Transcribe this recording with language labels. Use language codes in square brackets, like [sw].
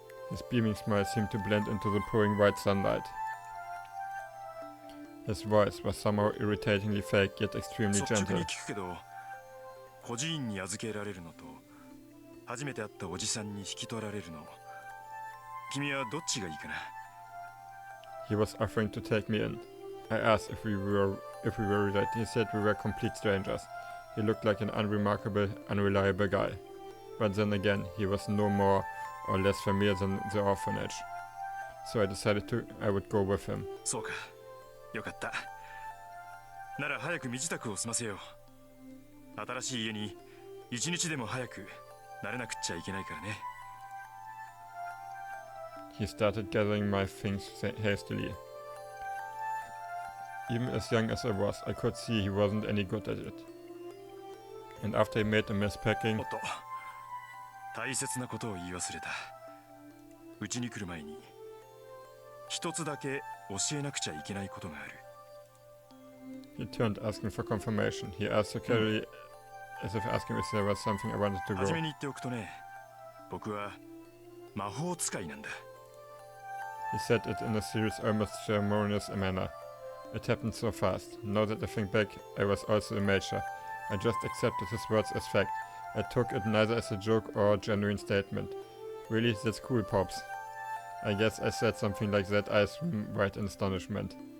[en] His beaming smile seemed to blend into the pouring white sunlight. His voice was somehow irritatingly fake, yet extremely gentle. [ja] 孤児院に預けられるのと初めて会ったおじさんに引き取られるの君はどっちがいいかな [en] He was offering to take me in. I asked if we were related. He said we were complete strangers. He looked like an unremarkable, unreliable guy. But then again, he was no more or less familiar than the orphanage. So I decided I would go with him. [ja] そうか。よかった。なら早く身支度を済ませよう。新しい家に一日でも早く慣れなくっちゃいけないからね。 [en] He started gathering my things hastily. Even as young as I was, I could see he wasn't any good at it. And after he made a mess packing... [ja] おっと、大切なことを言い忘れた。うちに来る前に一つだけ教えなくちゃいけないことがある。 [en] He turned, asking for confirmation. He asked so casually, as if asking if there was something I wanted to go. [ja] 初めに言っておくとね、僕は魔法使いなんだ。 [en] He said it in a serious, almost ceremonious manner. It happened so fast. Now that I think back, I was also a major. I just accepted his words as fact. I took it neither as a joke or a genuine statement. Really, that's cool, Pops. I guess I said something like that, eyes wide in astonishment.